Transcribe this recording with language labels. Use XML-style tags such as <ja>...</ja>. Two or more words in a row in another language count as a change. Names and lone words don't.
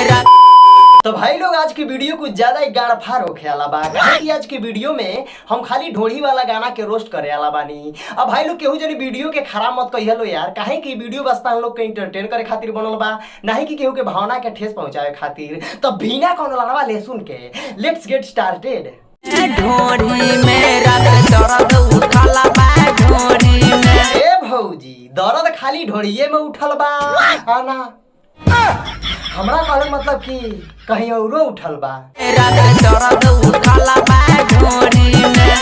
<bho>तो भाई लोग आज की वीडियो कुछ ज्यादा ही गाड़ फाड़ होखे वाला बा। कि आज की वीडियो में हम खाली ढोढ़ी वाला गाना के रोस्ट करे वाला बानी। अब भाई लोग केहू जनी वीडियो के खराब मत कहिए लो यार, काहे कि वीडियो बस हम लोग के एंटरटेन करे खातिर बनल बा, नहीं कि केहू के भावना के ठेस पहुंचावे खातिर। तो बिना कोनो लड़वा ले सुन के</bho> <en>let's get started.</en> <bho>ढोढ़ी में दर्द उठला बा ढोढ़ी में। ए भौजी दर्द खाली ढोढ़िए में उठल बा आना, हमरा कहले मतलब कि कहीं औरो उठल बा। दर्द उठला बा ढोढ़ी में।</bho>